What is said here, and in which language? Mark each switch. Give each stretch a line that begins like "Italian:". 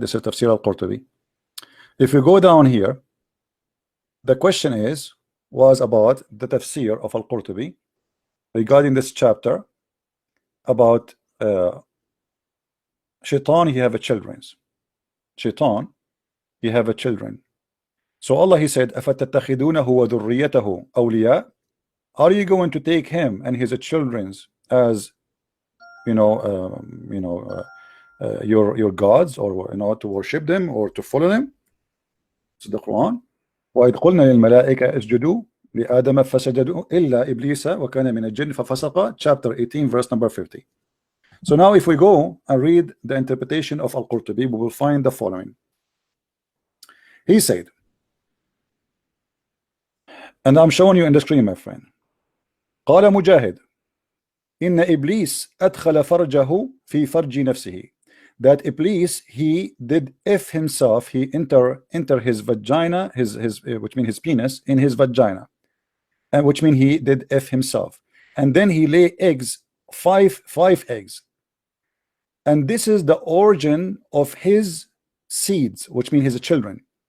English: This is Tafsir al-Qurtubi. If you go down here, the question was about the tafsir of al-Qurtubi regarding this chapter about shaitan, he have a children. Shaitan, he have a children. So Allah, he said,
Arabic: أَفَتَتَّخِذُونَهُ وَذُرِّيَّتَهُ أَوْلِيَاءَ?
English: Are you going to take him and his children as your gods, or to worship them or to follow them? It's the Quran.
Arabic: وَإِذْ قُلْنَا لِلْمَلَائِكَةِ اسْجُدُوا لِآدَمَ فَسَجَدُوا إِلَّا إِبْلِيسَ وَكَانَ مِنَ الْجِنِّ فَفَسَقَ,
English: chapter 18, verse number 50. So now if we go and read the interpretation of Al-Qurtubi, we will find the following. He said, and I'm showing you in the screen, my friend.
Arabic: قال مجاهد إن إبليس أدخل فرجه في فرج نفسه.
English: That Iblis, he did if himself, he enter his vagina, his which means his penis, in his vagina, and which means he did if himself, and then he lay eggs, five eggs, and this is the origin of his seeds, which means his children.